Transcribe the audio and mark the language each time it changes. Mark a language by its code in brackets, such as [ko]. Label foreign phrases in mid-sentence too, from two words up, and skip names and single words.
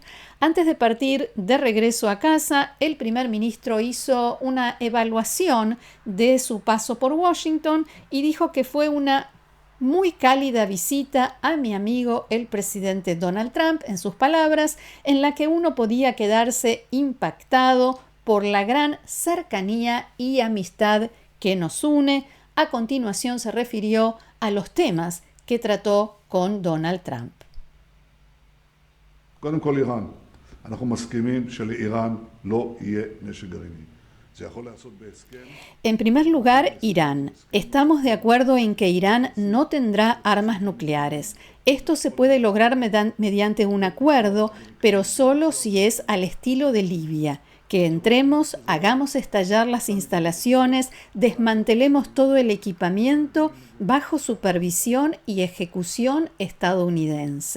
[es] Antes de partir de regreso a casa, el primer ministro hizo una evaluación de su paso por Washington y dijo que fue una muy cálida visita a mi amigo el presidente Donald Trump, en sus palabras, en la que uno podía quedarse impactado por la gran cercanía y amistad que nos une. A continuación se refirió a los temas que trató con Donald Trump. [he] קודם כל איראן, אנחנו מסכימים שלאיראן לא יהיה נשק גרעיני. [es] En primer lugar, Irán. Estamos de acuerdo en que Irán no tendrá armas nucleares. Esto se puede lograr mediante un acuerdo, pero solo si es al estilo de Libia. Que entremos, hagamos estallar las instalaciones, desmantelemos todo el equipamiento bajo supervisión y ejecución estadounidense.